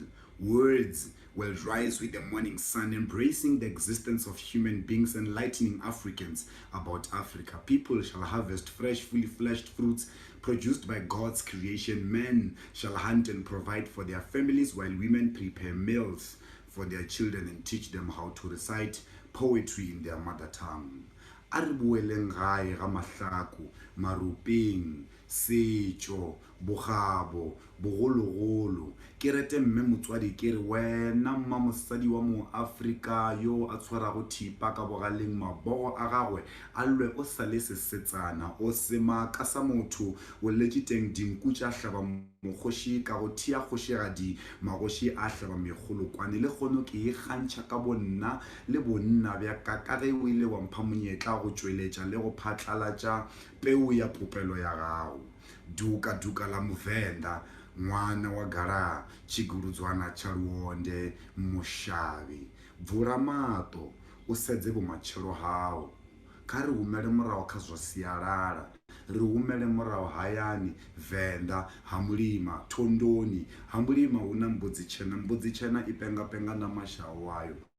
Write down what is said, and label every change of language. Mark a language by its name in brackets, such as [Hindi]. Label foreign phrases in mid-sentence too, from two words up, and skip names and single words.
[English] Words will rise with the morning sun, embracing the existence of human beings, enlightening Africans about Africa. People shall harvest fresh, fully fleshed fruits produced by God's creation. Men shall hunt and provide for their families, while women prepare meals for their children and teach them how to recite poetry in their mother tongue. [Northern Sotho] A re boeleng gae ga mahlaku marupeng setšo bogabo bogologolo ke rete mme motswadi ke re wena mma mosadi wa mo Afrika yo a tshwarago thipa ka bogaleng mabogo a gagwe a lwe o sa le sesetsana o sema ka sa motho o letše teng dinku tša hlaba mokgoši ka go thia kgošigadi magoši a hlaba megolokwane le kgono ke e kgantšha ka bonna le bonna bja ka ge o ile wa mpha monyetla go tšweletša le go phatlalatša peu ya popelo ya gago [Venda] duka la Muvenda ngwana wa gara tshigurudzwana tsha luonde mushavi bvula mato u sedze vhumatshelo hao kha ri humele muraho kha zwa sialala ri humele muraho hayani Venda ha mulima thondoni ha mulima huna mbudzi tshena i penga na mashau wayo